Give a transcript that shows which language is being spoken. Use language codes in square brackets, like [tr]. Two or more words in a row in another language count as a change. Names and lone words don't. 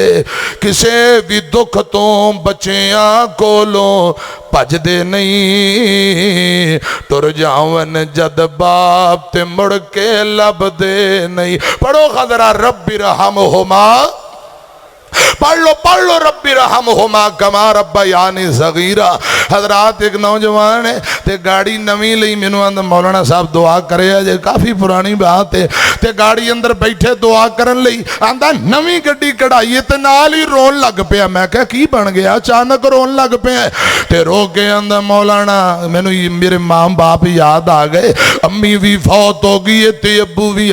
[pa] کسے بھی دکھ توں بچیاں کولوں بھجدے نہیں. ٹر جاون جد باپ تے مڑ کے لبھدے نہیں. پڑھو خدرا [ar] رب ارحمهما, [pa] پڑھ لو [ar] رب ارحمهما كما ربياني صغيرا. [pa] حضرات ایک نوجوان ہے تے گڈی نویں لئی، مینوں آندا مولانا صاحب دعا کرے جے، کافی پرانی بات ہے. تے گڈی اندر بیٹھے دعا کرن لئی، آندا نویں گڈی کڈھائی تے نال ہی رون لگ پیا. میں کہا کی بن گیا، اچانک رون لگ پیا۔ تے رو کے آندا مولانا مینوں میرے ماں باپ یاد آ گئے، امی بھی فوت ہو گئی ہے تے ابو بھی.